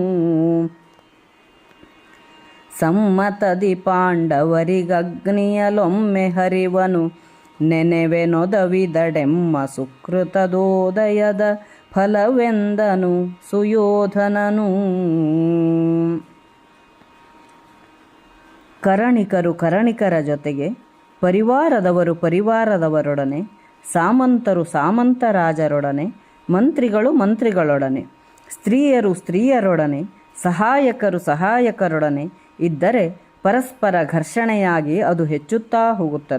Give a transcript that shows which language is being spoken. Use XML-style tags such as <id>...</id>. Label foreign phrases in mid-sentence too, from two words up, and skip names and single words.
<kn>ಸಮ್ಮತದಿ ಪಾಂಡವರಿಗಗ್ನಿಯಲೊಮ್ಮೆ ಹರಿವನು ನೆನೆವೆನೊದವಿದಡೆಮ್ಮ ಸುಕೃತದೋದಯದ ಫಲವೆಂದನು ಸುಯೋಧನನು. ಕರಣಿಕರು ಕರಣಿಕರ ಜೊತೆಗೆ, ಪರಿವಾರದವರು ಪರಿವಾರದವರೊಡನೆ, ಸಾಮಂತರು ಸಾಮಂತರಾಜರೊಡನೆ, ಮಂತ್ರಿಗಳು ಮಂತ್ರಿಗಳೊಡನೆ, ಸ್ತ್ರೀಯರು ಸ್ತ್ರೀಯರೊಡನೆ, ಸಹಾಯಕರು ಸಹಾಯಕರೊಡನೆ ಇದ್ದರೆ ಪರಸ್ಪರ ಘರ್ಷಣೆಯಾಗಿ ಅದು ಹೆಚ್ಚುತ್ತಾ ಹೋಗುತ್ತದೆ.</kn>